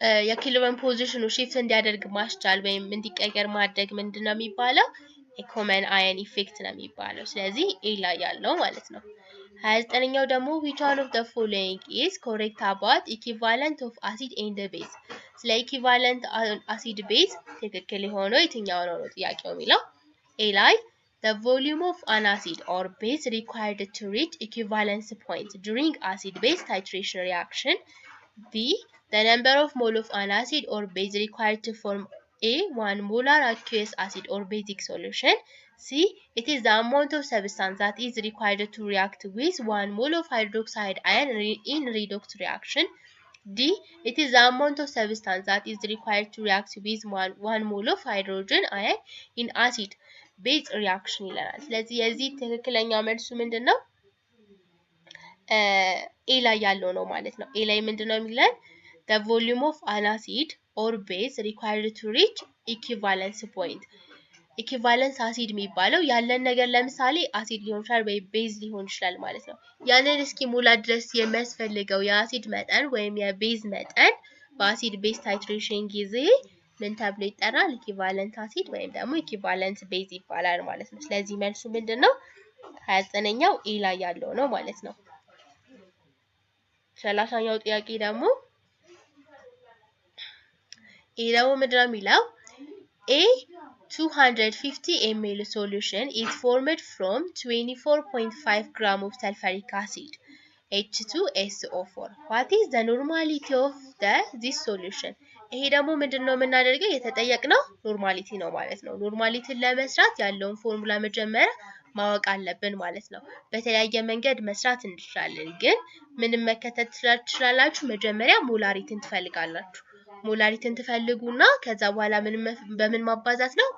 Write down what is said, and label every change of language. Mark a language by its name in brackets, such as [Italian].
[Amharic] የኢኩሊብሪየም ፖዚሽኑ shift እንዲያደርግ ማስቻል ወይም እንዲቀየር ማድረግ ምንድነው የሚባለው ኮመን አየን ኢፌክት ነው የሚባለው ስለዚህ ኤ ላይ ያለው ማለት ነው 29ኛው ደግሞ [English] which one of the following is correct about equivalent of acid and base [Amharic] ስለ equivalent acid base ትክክል የሆነው የትኛው ነው ጥያቄው የሚለው ኤ ላይ [English] the volume of an acid or base required to reach equivalence point during acid base titration reaction B. The number of mole of an acid or base required to form A. 1 molar aqueous acid or basic solution. C. It is the amount of substance that is required to react with 1 mole of hydroxide ion in redox reaction. D. It is the amount of substance that is required to react with 1 mole of hydrogen ion in acid base reaction [Amharic] ይለናል። ስለዚህ የዚህ ትክክለኛ መልሱ ምንድነው? ኤ ላይ ያለው ነው ማለት ነው። ኤ ላይ ምንድነው የሚለን? [English] The volume of an acid or base required to reach equivalence point. [Amharic] ኢኩቫለንስ አሲድ የሚባለው ያለን ነገር ለምሳሌ አሲድ ሊሆን ይችላል ወይ ቤዝ ሊሆን ይችላል ማለት ነው። ያንን እስኪሞላ ድረስ የሚያስፈልገው የአሲድ መጠን ወይም የቤዝ መጠን በአሲድ ቤዝ ታይትሬሽን ጊዜ ምን ተብሎ ይጠራል? ኢኩቫለንት አሲድ ወይም ደግሞ ኢኩቫለንት ቤዝ ይባላል ማለት ነው። ስለዚህ መልሱ ምንድነው? 29ኛው ኤ ላይ ያለው ነው ማለት ነው። 30ኛው ጥያቄ ደግሞ ኤ ደግሞ ምንድነው የሚለው? [English] A 250 ml solution is formed from 24.5 gram of sulfuric acid H2SO4. What is the normality of this solution? [Amharic] ይሄ ደግሞ ምንድነው የምናደርገው? የተጠየቅነው ኖርማሊቲ ነው ማለት ነው። ኖርማሊቲን ለመስራት ያለውን ፎርሙላ መጀመሪያ ማወቅ አለብን ማለት ነው። በተለያየ መንገድ መስራት እንችላለን፣ ግን ምንም መከተል ትችላላችሁ። መጀመሪያ ሞላሪቲን ትፈልጋላችሁ። ሞላሪቲን ትፈልጉና ከዛ በኋላ በምን ማባዛት ነው?